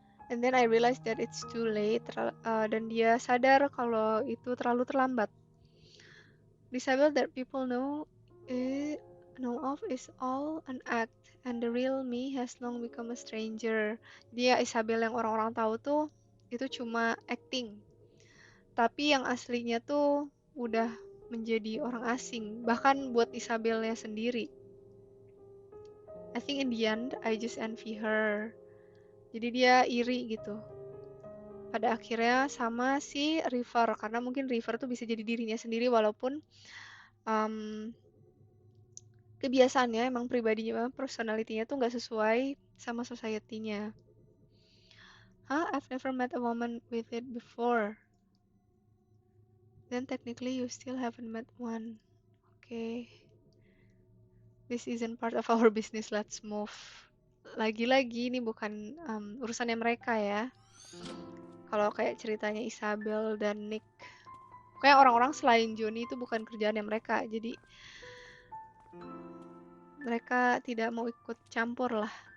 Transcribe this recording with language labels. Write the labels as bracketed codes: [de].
[en] And then I realized that it's too late. Dan dia sadar kalau itu terlalu terlambat. Isabel that people know of is all an act. And the real me has long become a stranger. [id] Dia Isabel yang orang-orang tahu tuh itu cuma acting. Tapi yang aslinya tuh udah menjadi orang asing. Bahkan buat Isabelnya sendiri. I think in the end, I just envy her. Jadi dia iri gitu. Pada akhirnya sama si River. Karena mungkin River tuh bisa jadi dirinya sendiri walaupun kebiasaannya emang pribadinya, personality-nya tuh nggak sesuai sama society-nya. [en] I've never met a woman with it before. Then technically you still haven't met one. Okay. This isn't part of our business, let's move. [id] Lagi-lagi ini bukan urusannya mereka ya. Kalau kayak ceritanya Isabel dan Nick, kayak orang-orang selain Johnny itu bukan kerjaannya mereka, jadi mereka tidak mau ikut campur lah.